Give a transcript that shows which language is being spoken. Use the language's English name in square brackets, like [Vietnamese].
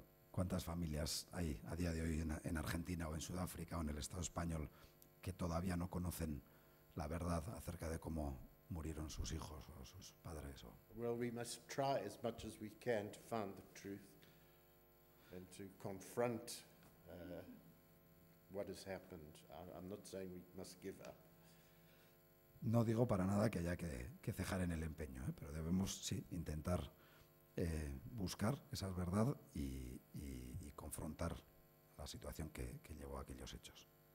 [Spanish] ¿Cuántas familias hay a día de hoy en Argentina o en Sudáfrica o en el Estado español que todavía no conocen la verdad acerca de cómo murieron sus hijos o sus padres? [English] Well, we must try as much as we can to find the truth and to confront what has happened. I'm not saying we must give up. [Spanish] No digo para nada que haya que cejar en el empeño, pero debemos sí intentar buscar esa verdad y confrontar la situación que llevó a aquellos hechos.